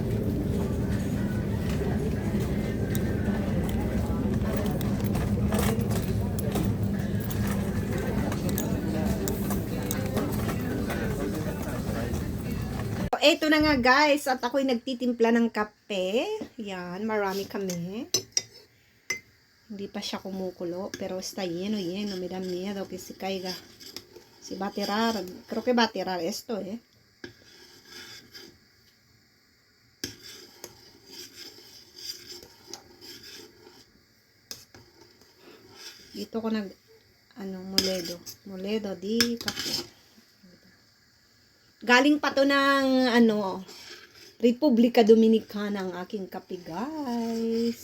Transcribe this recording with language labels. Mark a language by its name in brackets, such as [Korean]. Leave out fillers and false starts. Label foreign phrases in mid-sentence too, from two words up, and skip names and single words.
[Filipino] Eto na nga guys, at ako'y nagtitimpla ng kape. Yan, marami kami. Hindi pa siya kumukulo, [Spanish] pero está lleno, lleno. Me da miedo que se caiga. Si va a tirar, creo que va a tirar esto, eh. [Filipino] Dito ko nag, moledo di kape. Galing pa to ng, Republika Dominicana ang aking kape, guys.